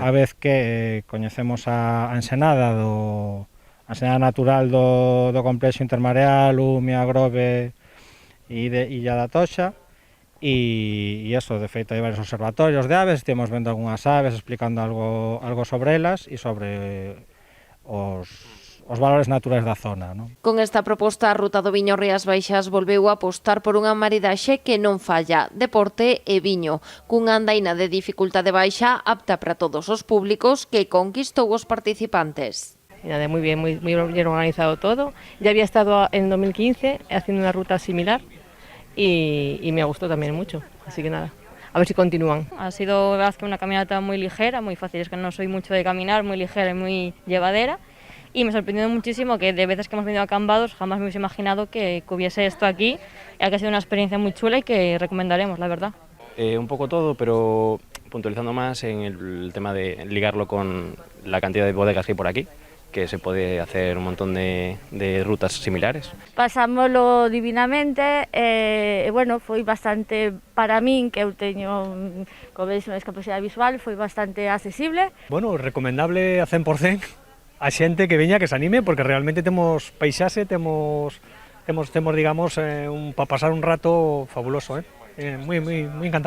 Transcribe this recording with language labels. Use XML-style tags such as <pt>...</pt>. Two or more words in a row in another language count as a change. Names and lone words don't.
<gl>A vez que coñecemos a ensenada natural do complexo intermareal, Umia, Grove e Illa da Toxa e eso, de feito hai varios observatorios de aves, estivemos vendo algunhas aves explicando algo sobre elas e sobre os valores naturais da zona, non? Con esta proposta, a Ruta do Viño Rías Baixas volveu a apostar por unha maridaxe que non falla, deporte e viño, cunha andaina de dificultade baixa apta para todos os públicos que conquistou os participantes.</gl> <es>Muy bien, muy bien organizado todo. Ya había estado en 2015 haciendo una ruta similar y me gustó también mucho, así que nada. A ver si continúan. Ha sido una caminata muy ligera, muy fácil, es que no soy mucho de caminar, muy ligera y muy llevadera. Y me sorprendió muchísimo que de veces que hemos venido a Cambados jamás me hubiese imaginado que hubiese esto aquí, ya que ha sido una experiencia muy chula y que recomendaremos, la verdad. Un poco todo, pero puntualizando más en el tema de ligarlo con la cantidad de bodegas que hay por aquí, que se puede hacer un montón de rutas similares.</es> <gl>Pasámoslo divinamente, bueno, foi bastante, para min, que eu teño, como veis, unha discapacidade visual, foi bastante accesible.</gl> <es>Bueno, recomendable a 100%.</es> <gl>A xente que veña, que se anime, porque realmente temos paisaxe, temos digamos, para pasar un rato fabuloso, moi encantado.</gl>